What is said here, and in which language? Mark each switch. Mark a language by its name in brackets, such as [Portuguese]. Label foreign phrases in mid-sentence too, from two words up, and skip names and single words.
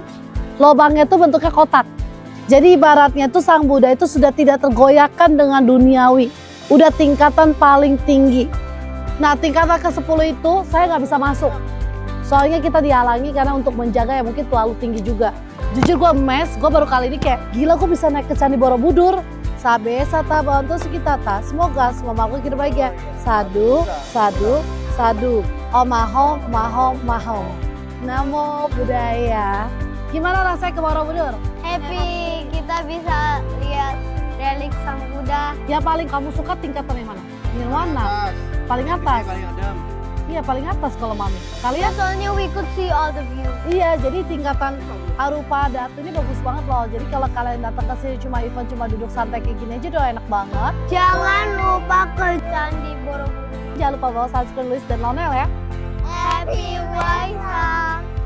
[Indonesian] Lobangnya tuh bentuknya kotak. Jadi ibaratnya tuh Sang Buddha itu sudah tidak tergoyahkan dengan duniawi. Udah tingkatan paling tinggi. Nah, tingkatan ke-10 itu saya nggak bisa masuk. Soalnya kita dihalangi karena untuk menjaga ya mungkin terlalu tinggi juga. Jujur gue emes, gue baru kali ini kayak gila gue bisa naik ke Candi Borobudur. [Pali] Sabe sata bantu sekitata, [Indonesian] semoga semua makhluk hidup bahagia. [Pali] Sadu, sadu, sadu. Maho, maho, maho. Namo Buddhaya. [Indonesian] Gimana rasanya ke Borobudur? Happy, kita bisa lihat relik Sang Buddha. Yang paling kamu suka tingkatan yang mana? Nirwana. Paling atas. Iya paling atas kalau mami. Kalian? Soalnya [English] we could see all the view. [Indonesian] Iya, jadi tingkatan Arupa Datu ini bagus banget loh. Jadi kalau kalian datang ke sini cuma event cuma duduk santai kayak gini aja udah enak banget. Jangan lupa ke Candi Borobudur. Jangan lupa bawa sunscreen, Louis dan Lonel ya. [English] Happy Waisak.